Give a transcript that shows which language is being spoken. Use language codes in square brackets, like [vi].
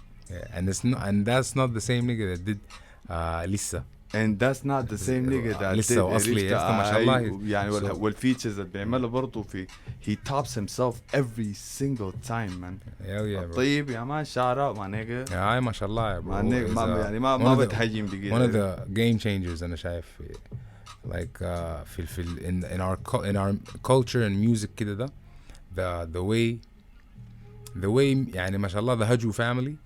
[en] Yeah, and that's not the same nigga that did Lisa. And that's not the same nigga that [ar] لسه واصلي ما شاء الله يعني والفيتشرز اللي بيعملها برضه في [en] he tops himself every single time, man. Yeah, [ar] طيب يا مان [en] shout out my nigga. Yeah, [ar] ما شاء الله [en] my nigga [ar] يعني ما بتهجم بقيت. [en] One of the game changers [ar] أنا شايف [en] like in our culture and music كده ده the way [ar] يعني ما شاء الله [en] the Haju family.